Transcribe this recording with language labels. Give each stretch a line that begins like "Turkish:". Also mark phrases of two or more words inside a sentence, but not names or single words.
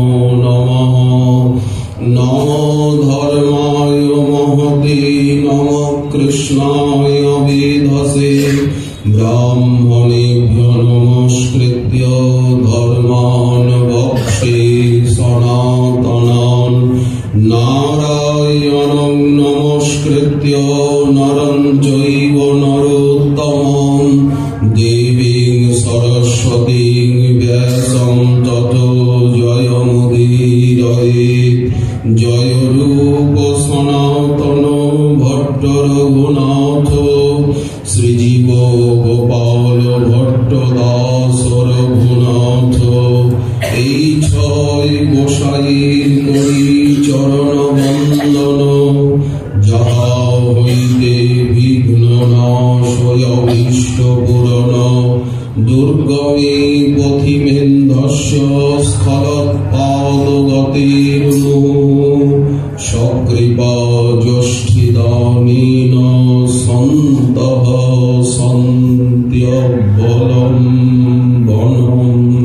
Sanskrit: नमः नमो धर्माय महते नमः कृष्णाय वेधसे ब्राह्मणेभ्यो नमस्कृत्य धर्मान् वक्षे सनातनान् नारायणं नमस्कृत्य नरं चैव नरोत्तमं देवीं सरस्वतीं व्यासं ततो जयमुदीरयेत् जय रूप सनातन भट्ट रघुनाथ श्रीजीव
Bangla: गोपाल भट्ट दास रघुनाथ এই ছয় গোসাইর করি চরণ বন্দন যাহা হইতে বিঘ্ন নাশ অভীষ্ট পূরণ
Sanskrit: দুর্গমে পথিমেন্ধস্য স্থলপাদগতির্মুহুঃ সকৃপা জ্যেষ্ঠিদানেন সন্তঃ সন্ত্যবলম্বনम्।